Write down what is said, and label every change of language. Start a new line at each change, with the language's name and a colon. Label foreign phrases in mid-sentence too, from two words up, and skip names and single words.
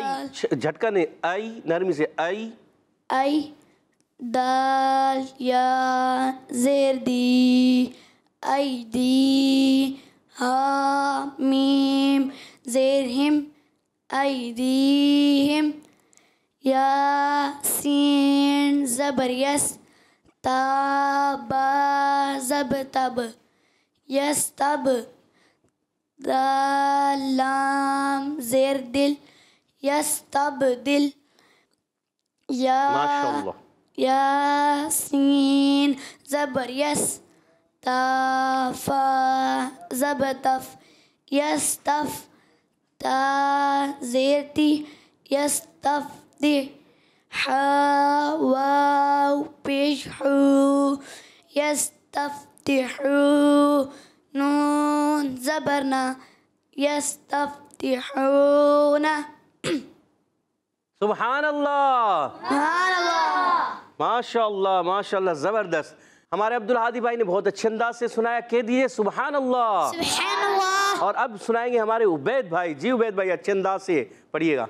Urdu: آئی جھٹکا نہیں. آئی نرمی سے. آئی. ای دال یا زیر دی ای دی ہا میم زیر ہم ای دی ہم یا سین زبر یس تا با زب تب یس تب دال لام زیر دل یستبدل یا
Arabic: ماشاء اللہ.
Urdu: یاسین زبر یس تا فا زب تف یستف تا زیر تی یستف دی حا واو پیش حو یستفتحو نون زبرنا یستفتحون.
Arabic: سبحان اللہ. سبحان اللہ. ماشاء اللہ ماشاء اللہ
Urdu: زبردست. ہمارے عبدالہادی بھائی نے بہت اچھے انداز سے سنایا. کہہ دیجئے
Arabic: سبحان اللہ. سبحان اللہ.
Urdu: اور اب سنائیں گے ہمارے عبید بھائی. جی عبید بھائی اچھے انداز سے پڑھیے گا.